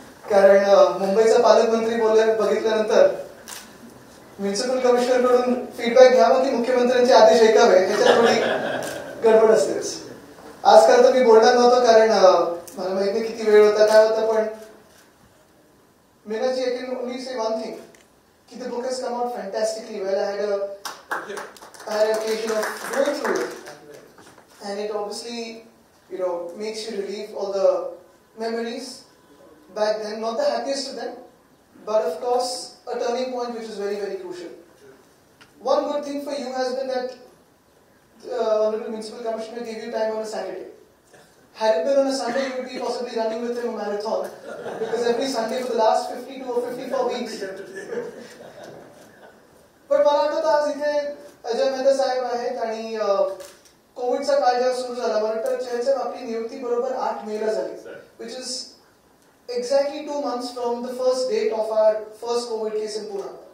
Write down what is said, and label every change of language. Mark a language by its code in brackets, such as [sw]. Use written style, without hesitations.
[mr] कारण मुंबईचा पालकमंत्री बघितल्यानंतर म्युन्सिपल कमिशनर कडून फीडबॅक घ्यावा की मुख्यमंत्र्यांचे आदेश ऐकावे याच्यात थोडी गडबड असतेच. आज खरं तर मी बोलणार नव्हतो कारण मला माहित नाही किती वेळ होता काय होता, पण Meenaji, [en] I can only say one thing. The book has come out fantastically well. I had an occasion of going through it, and it obviously, makes you relive all the memories back then. Not the happiest of them, but of course, a turning point which is very, very crucial. One good thing for you has been that Honorable Municipal Commissioner gave you time on a Saturday. Had it been on a Sunday, you would be possibly running with him a marathon, because every Sunday for the last 52 or 54 weeks. [mr] पण मला वाटतं आज इथे अजय मेहता साहेब आहेत आणि कोविडचा काळ जेव्हा सुरू झाला, मला वाटतं चेअरसाहेब आपली नियुक्ती बरोबर 8 मेला झाली, [en] which is exactly 2 months from the first date of our first COVID case in Pune.